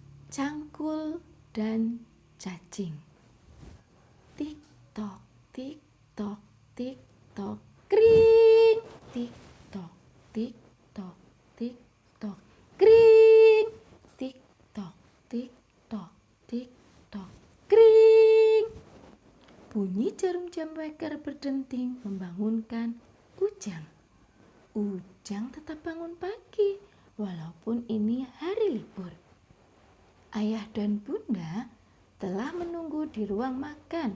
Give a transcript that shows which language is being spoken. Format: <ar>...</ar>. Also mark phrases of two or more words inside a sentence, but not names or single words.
<id>Cangkul dan cacing. Tik tok, tik tok, tik tok, kring. Tik tok, tik tok, tik tok, kring. Tik tok, tik tok, tik tok, kring. Bunyi jarum jam weker berdenting membangunkan Ujang. Ujang tetap bangun pagi walaupun ini hari libur. Ayah dan bunda telah menunggu di ruang makan.</id>